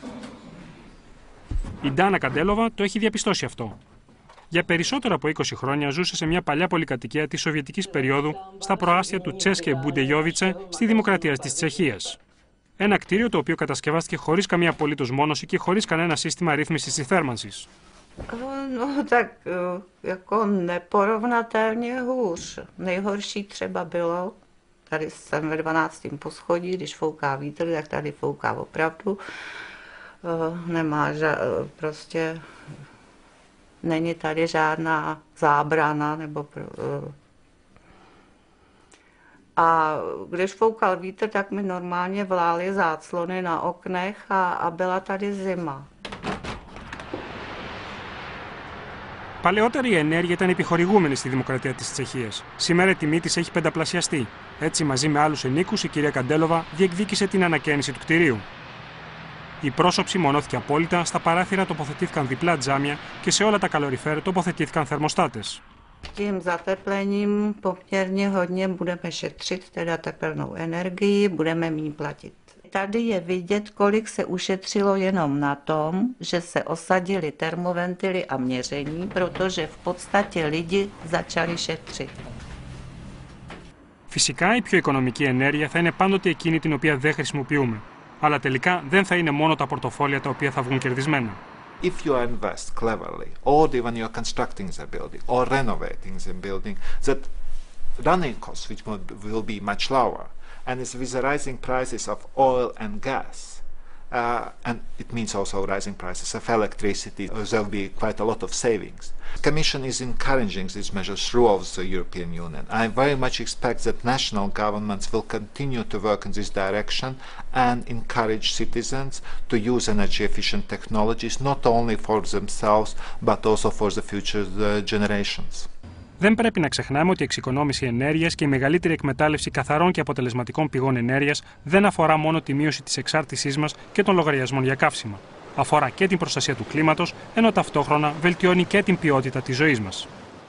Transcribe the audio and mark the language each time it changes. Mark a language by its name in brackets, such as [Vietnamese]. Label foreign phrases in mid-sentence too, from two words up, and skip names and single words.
[Greek] Η Ντάνα Καντέλοβα το έχει διαπιστώσει αυτό. Για περισσότερα από 20 χρόνια ζούσε σε μια παλιά πολυκατοικία της Σοβιετικής περίοδου στα προάστια του Τσέσκε Μπουντεγιόβιτσε στη Δημοκρατία της Τσεχίας. Ένα κτίριο το οποίο κατασκευάστηκε χωρίς καμία απολύτως μόνωση και χωρίς κανένα σύστημα ρύθμισης της θέρμανσης. [Czech] No tak jako neporovnatelně hůř. Nejhorší třeba bylo, tady jsem ve 12. poschodí, když fouká vítr, tak tady fouká opravdu, nemá prostě, není tady žádná zábrana, nebo a když foukal vítr, tak mi normálně vlály záclony na oknech a byla tady zima. [Greek] Παλαιότερα η ενέργεια ήταν επιχορηγούμενη στη Δημοκρατία της Τσεχίας. Σήμερα η τιμή της έχει πενταπλασιαστεί. Έτσι, μαζί με άλλους ενοίκους, η κυρία Καντέλοβα διεκδίκησε την ανακαίνιση του κτηρίου. Η πρόσωψη μονώθηκε απόλυτα, στα παράθυρα τοποθετήθηκαν διπλά τζάμια και σε όλα τα καλοριφέρ τοποθετήθηκαν θερμοστάτες. [Czech] Tím zateplením poměrně hodně budeme šetřit teda tepelnou energii, budeme méně platit. Tady je vidět, kolik se ušetřilo jenom na tom, že se osadily termoventily a měření, protože v podstatě lidi začali šetřit. [Greek] Φυσικά, η πιο οικονομική ενέργεια θα είναι πάντοτε εκείνη την οποία δεν χρησιμοποιούμε. Αλλά τελικά δεν θα είναι μόνο τα πορτοφόλια τα οποία θα βγουν κερδισμένα. [English] If you invest cleverly, or even you're constructing the building, or renovating the building, that running costs which will be much lower. And it's with the rising prices of oil and gas, and it means also rising prices of electricity, there will be quite a lot of savings. The Commission is encouraging these measures throughout the European Union. I very much expect that national governments will continue to work in this direction and encourage citizens to use energy-efficient technologies, not only for themselves, but also for the future generations. [Greek] Δεν πρέπει να ξεχνάμε ότι η εξοικονόμηση ενέργειας και η μεγαλύτερη εκμετάλλευση καθαρών και αποτελεσματικών πηγών ενέργειας δεν αφορά μόνο τη μείωση της εξάρτησής μας και των λογαριασμών για καύσιμα. Αφορά και την προστασία του κλίματος, ενώ ταυτόχρονα βελτιώνει και την ποιότητα της ζωής μας.